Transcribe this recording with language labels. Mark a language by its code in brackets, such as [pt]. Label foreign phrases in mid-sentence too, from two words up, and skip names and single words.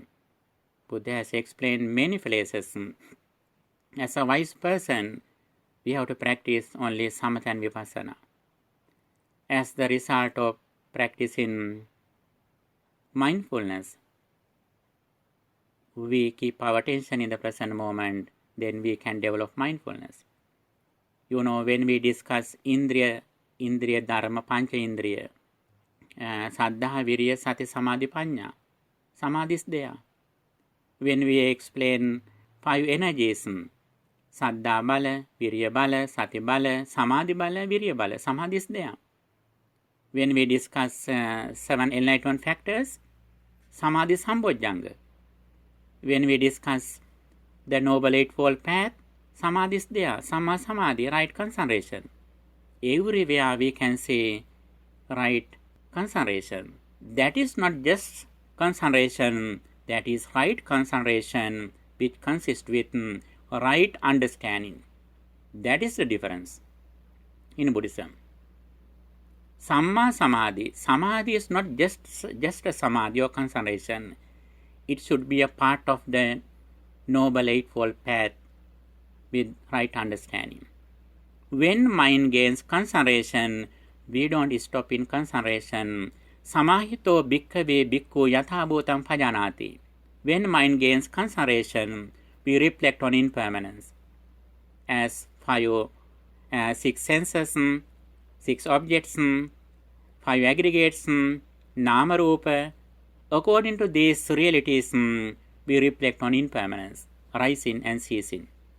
[en] Buddha has explained many places. As a wise person, we have to practice only samatha and vipassana. As the result of practicing mindfulness, we keep our attention in the present moment, then we can develop mindfulness. When we discuss [pi] Indriya Dharma, Pancha Indriya, Saddha, Virya, Sati, Samadhi, Panya, Samadhi [en] is there. When we explain 5 energies, [pi] Saddha Bala, Virya Bala, Sati Bala, Samadhi Bala, Virya Bala, Samadhi [en] is there. When we discuss 7 enlightenment factors, Samadhi is Sambojjhanga. When we discuss the Noble Eightfold Path, Samadhi is there, [pi] Samma Samadhi, [en] right concentration. Everywhere we can say right concentration. That is not just concentration, that is right concentration which consists with right understanding. That is the difference in Buddhism. [pi] Samma Samadhi. [en] Samadhi is not just a samadhi or concentration. It should be a part of the Noble Eightfold Path with right understanding. When mind gains concentration, we don't stop in concentration. [pi] Samahito bhikkhave bhikkhu yatha bhutam bhajanati. [en] When mind gains concentration, we reflect on impermanence. As 6 senses, 6 objects, 5 aggregates, [pi] nama rupa. [en] According to these realities, we reflect on impermanence, rising and ceasing.